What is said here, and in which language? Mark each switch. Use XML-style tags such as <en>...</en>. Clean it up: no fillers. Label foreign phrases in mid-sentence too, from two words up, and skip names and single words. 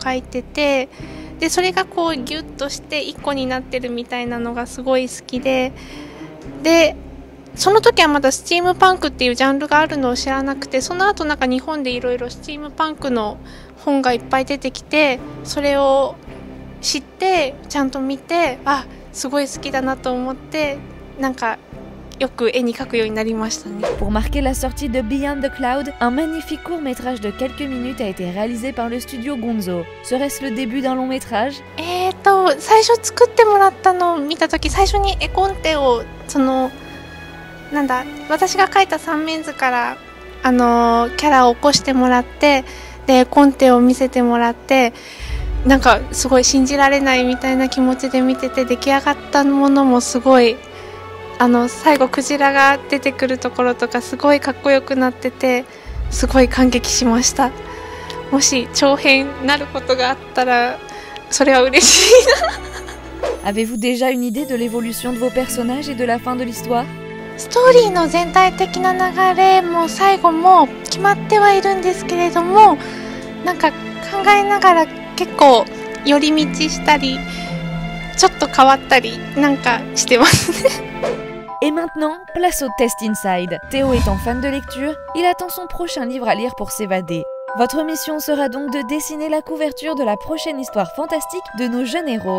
<ja>書いてて、でそれがこうギュッとして1個になってるみたいなのがすごい好きで、その時はまだスチームパンクっていうジャンルがあるのを知らなくて、その後なんか日本でいろいろスチームパンクの本がいっぱい出てきて、それを知ってちゃんと見て、あ、すごい好きだなと思って、なんかよく絵に描くようになりましたね。</ja> <fr>Pour marquer la sortie de Beyond the Cloud, un magnifique court-métrage de quelques minutes a été réalisé par le studio Gonzo. Serait-ce le début d'un long métrage?</fr> <ja>最初作ってもらったのを見た時、最初に絵コンテを私が描いた三面図からキャラを起こしてもらって、でコンテを見せてもらって、なんかすごい信じられないみたいな気持ちで見てて、出来上がったものもすごい最後クジラが出てくるところとかすごいかっこよくなってて、すごい感激しました。もし長編なることがあったらそれは嬉しいな。</ja> <fr>Avez-vous déjà une idée de l'évolution de vos personnages et de la fin de l'histoire?</fr> <ja>ストーリーの全体的な流れも最後も決まってはいるんですけれども、なんか考えながら結構寄り道したりちょっと変わったりなんかしてますね。</ja> <fr>Et maintenant, place au test inside. Théo étant fan de lecture, il attend son prochain livre à lire pour s'évader. Votre mission sera donc de dessiner la couverture de la prochaine histoire fantastique de nos jeunes héros.</fr>